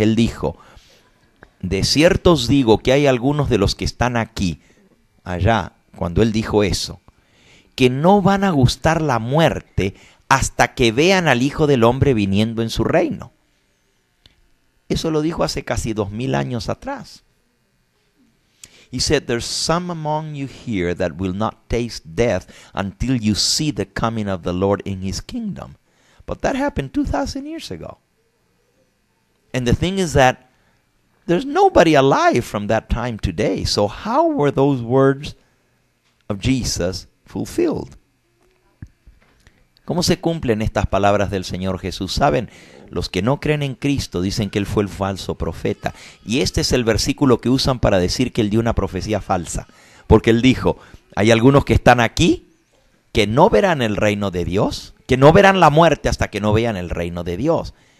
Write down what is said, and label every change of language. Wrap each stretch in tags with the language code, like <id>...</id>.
<es>Él dijo, de cierto os digo que hay algunos de los que están aquí, allá, cuando Él dijo eso, que no van a gustar la muerte hasta que vean al Hijo del Hombre viniendo en su reino. Eso lo dijo hace casi 2000 años atrás.</es> <en>He said, there's some among you here that will not taste death until you see the coming of the Lord in His kingdom. But that happened 2,000 years ago. And the thing is that there's nobody alive from that time today. So how were those words of Jesus fulfilled?</en> <es>¿Cómo se cumplen estas palabras del Señor Jesús? ¿Saben? Los que no creen en Cristo dicen que Él fue el falso profeta. Y este es el versículo que usan para decir que Él dio una profecía falsa. Porque Él dijo, hay algunos que están aquí que no verán el reino de Dios, que no verán la muerte hasta que no vean el reino de Dios.</es>